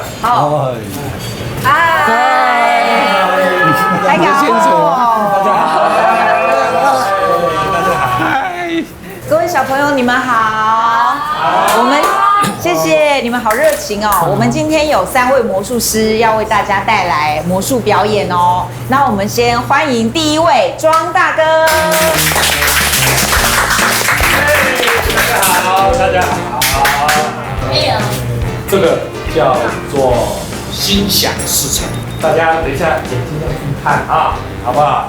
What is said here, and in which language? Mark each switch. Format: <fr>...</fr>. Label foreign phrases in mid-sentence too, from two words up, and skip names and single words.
<zh>好。嗨，大家好。大家好。嗨，各位小朋友，你們好。我們謝謝你們好熱情哦。我們今天有3位魔術師要為大家帶來魔術表演哦。那我們先歡迎第一位莊大哥。大家好。这个叫做心想事成，大家等一下眼睛要去看啊，好不好？</zh>